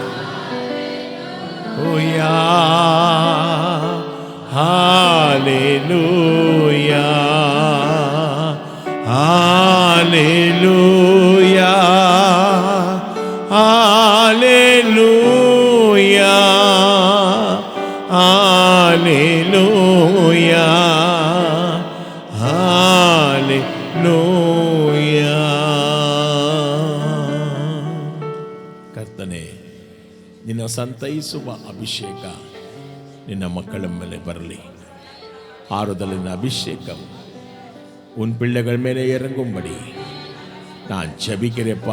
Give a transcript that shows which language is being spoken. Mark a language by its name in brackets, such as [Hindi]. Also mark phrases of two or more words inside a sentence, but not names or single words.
[Kannada] ಓಯಾ ಹಾಲೆಲೂಯಾ ಹಾಲೆಲೂಯಾ ಹಾಲೆಲೂಯಾ ಹಾಲೆಲೂಯಾ ಹಾಲೆಲೂಯಾ. ಕರ್ತನೇ, ನಿನ್ನ ಸಂತೈಸುವ ಅಭಿಷೇಕ ನಿನ್ನ ಮಕ್ಕಳ ಮೇಲೆ ಬರಲಿ. [Tamil] ஆறுதலின் அபிஷேகம் உன் பிள்ளைகள் மேலே இறங்கும்படி நான் ஜெபிக்கிறேப்பா.